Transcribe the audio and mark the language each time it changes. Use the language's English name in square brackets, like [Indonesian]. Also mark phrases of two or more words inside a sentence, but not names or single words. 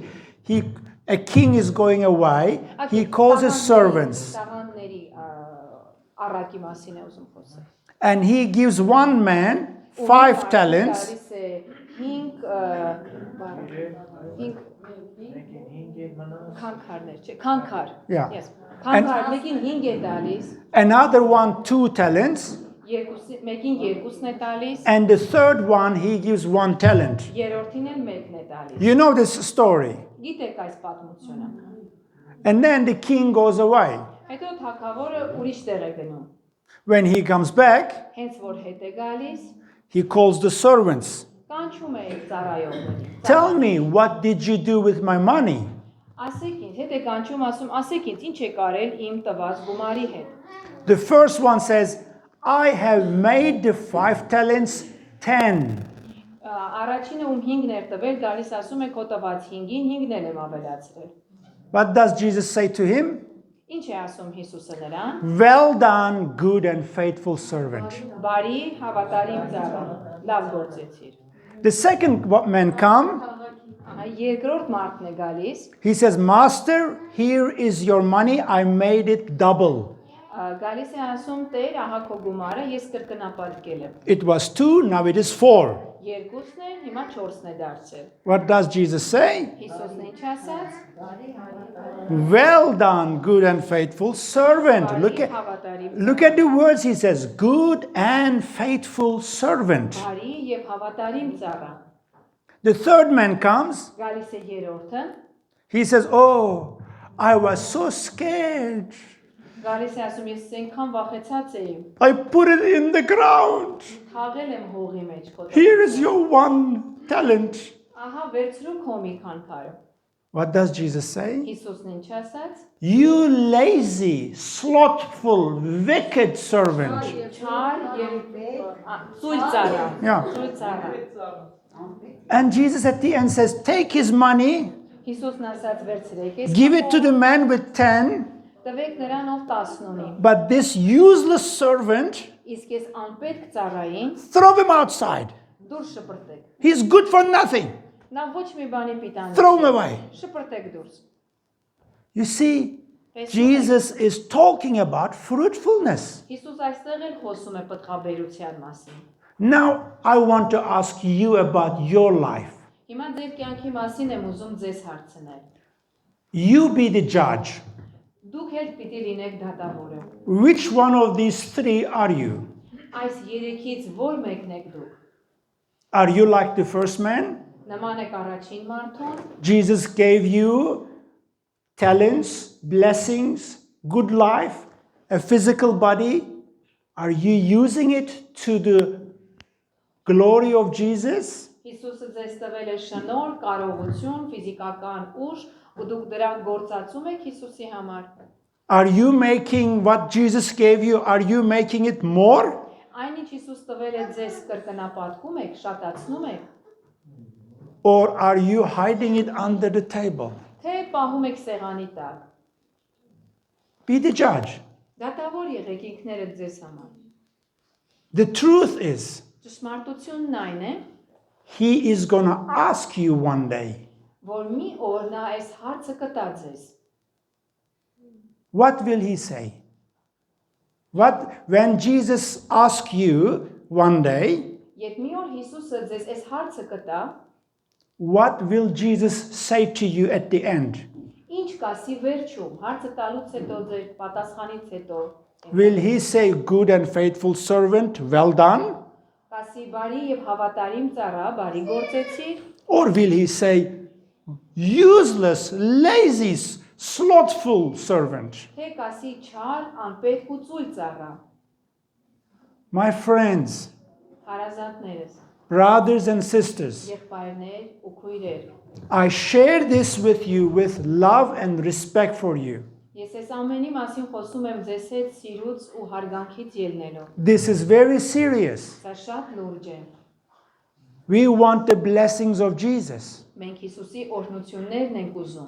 [English] A king is going away. He calls his servants. [Armenian] Տաղանների առակի մասին է ուզում խոսել։ [English] And he gives one man 5 talents. [Armenian] Քանքար։ [English] Yeah. Yes. [Armenian] Քանքար մեկին 5 է տալիս, [English] Another one 2 talents. [Armenian] մեկին 2-ն է տալիս, [English] And the third one, he gives 1 talent. [Armenian] երրորդին էլ 1-ն է տալիս։ [English] You know this story. [Armenian] Գիտեք այս պատմությունը։ [English] And then the king goes away. [Armenian] Հետո թագավորը ուրիշ տեղ է գնում։ [English] When he comes back, [Armenian] Հենց որ հետ է գալիս, [English] he calls the servants. [Armenian] կանչում է ծառայողներին։ [English] Tell me, what did you do with my money? [Armenian] Ասեք ինձ, հետ է կանչում, ասում, ասեք ինձ, ինչ է կարել իմ տված գումարի հետ։ [English] The first one says, I have made the 5 talents 10. [Armenian] Առաջինը ում 5-ն էր տվել, գալիս ասում է քո տված 5-ին 5-ն էլ եմ ավելացրել։ [English] What does Jesus say to him? [Armenian] Ինչ է ասում Հիսուսը նրան։ [English] Well done, good and faithful servant. [Armenian] Բարի, հավատարիմ ծառա, լավ գործեցիր։ [English] The second man come, [Armenian] Երկրորդ մարդն է գալիս, [English] he says, Master, here is your money, I made it double. [Armenian] գալիս է ասում Տեր, ահա քո գումարը, ես կրկնապատկել եմ։ [English] It was 2, now it is 4. [Armenian] 2-ն է, հիմա 4-ն է դարձել։ [English] What does Jesus say? [Armenian] Հիսուսն ինչ ասաց։ [English] Well done, good and faithful servant. Look at the words he says, good and faithful servant. [Armenian] Բարի եւ հավատարիմ ծառա։ [English] The third man comes, [Armenian] Գալիս է երրորդը, [English] he says, oh, I was so scared. [Armenian] գալիս է ասում ես այնքան վախեցած էի։ [English] I put it in the ground. [Armenian] Թաղել եմ հողի մեջ քո։ [English] Here is your 1 talent. [Armenian] Ահա վերցրու քո մի քանքարը։ [English] What does Jesus say? [Armenian] Հիսուսն ինչ ասաց։ [English] You lazy, slothful, wicked servant. [Armenian] Չար եւ ծույլ ծառա։ [English] Yeah. [Armenian] Ծույլ ծառա։ [English] And Jesus at the end says, take his money, [Armenian] Հիսուսն ասաց վերցրեք, ես [English] give it to the man with 10, [Armenian] տվեք նրան ով 10 ունի։ [English] but this useless servant, [Armenian] Իսկ ես անպետք ծառային [English] throw him outside. [Armenian] դուրս շպրտեք։ [English] He's good for nothing. [Armenian] Նա ոչ մի բանի պիտանի։ [English] Throw him away. [Armenian] Շպրտեք դուրս։ [English] You see, Jesus is talking about fruitfulness. [Armenian] Հիսուս այստեղ էլ խոսում է պտղաբերության մասին։ [English] Now, I want to ask you about your life. [Armenian] Հիմա ձեր կյանքի մասին եմ ուզում ձեզ հարցնել։ [English] You be the judge. [Armenian] Դուք էլ պիտի լինեք դատավորը։ [English] Which one of these 3 are you? [Armenian] Այս երեքից ո՞ր մեկն եք դուք։ [English] Are you like the first man? [Armenian] Նման է առաջին մարդուն, [English] Jesus gave you talents, blessings, good life, a physical body. Are you using it to the glory of Jesus? [Armenian] Հիսուսը ձեզ տվել է շնորհ, կարողություն, ֆիզիկական ուժ, ու դուք դրանք գործածում եք Հիսուսի համար։ [English] Are you making what Jesus gave you, are you making it more? [Armenian] Այնինչ Հիսուս տվել է ձեզ կրկնապատկում եք, շատացնում եք, [English] Or are you hiding it under the table? [Armenian] թե պահում եք սեղանի տակ։ [English] Be the judge. [Armenian] Դատավոր եղեք ինքներդ ձեզ համար։ [English] The truth is, [Armenian] Ճշմարտությունն այն է, [English] He is going to ask you one day, [Armenian] որ մի օր նա այս հարցը կտա ձեզ։ [English] what will He say? When Jesus asks you one day, [Armenian] Երբ մի օր Հիսուսը ձեզ այս հարցը կտա, [English] what will Jesus say to you at the end? [Armenian] ինչ կասի վերջում, հարցը տալուց հետո ձեր պատասխանից հետո, [English] Will He say, good and faithful servant, well done? [Armenian] կասի բարի եւ հավատարիմ ծառա, բարի գործեցիր, [English] Or will He say, useless, lazy, slothful servant? [Armenian] թե կասի չար, անպետք ու ծույլ ծառա։ [English] My friends, [Armenian] Հարազատներս, [English] brothers and sisters, [Armenian] եղբայրներ ու քույրեր, [English] I share this with you with love and respect for you. [Armenian] ես այս ամենի մասին խոսում եմ ձեզ հետ սիրուց ու հարգանքից ելնելով։ [English] This is very serious. [Armenian] Սա շատ լուրջ է։ [English] We want the blessings of Jesus, [Armenian] Մենք Հիսուսի օրհնություններն ենք ուզում,